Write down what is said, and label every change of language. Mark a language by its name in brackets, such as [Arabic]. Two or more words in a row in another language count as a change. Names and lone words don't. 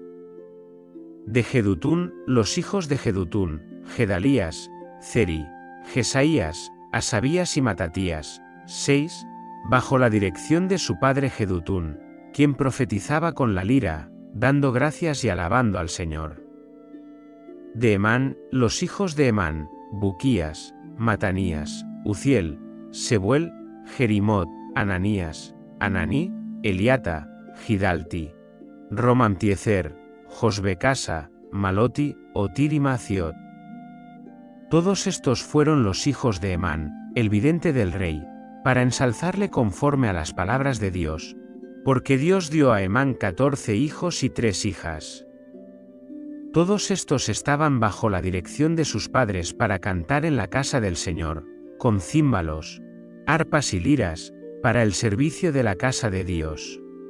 [Spanish] De Jedutún, los hijos de Jedutún, Gedalías, Ceri, Jesaías, Asabías y Matatías, 6, bajo la dirección de su padre Jedutún, quien profetizaba con la lira, dando gracias y alabando al Señor. De Emán, los hijos de Emán, Buquías, Matanías, Uziel, Sebuel, Jerimot, Ananías, Ananí, Eliata, Gidalti, Romamtiezer, Josbecasa, Maloti, Otir y Maciot. Todos estos fueron los hijos de Emán, el vidente del rey, para ensalzarle conforme a las palabras de Dios, porque Dios dio a Emán 14 hijos y 3 hijas. Todos estos estaban bajo la dirección de sus padres para cantar en la casa del Señor, con címbalos, arpas y liras, para el servicio de la casa de Dios.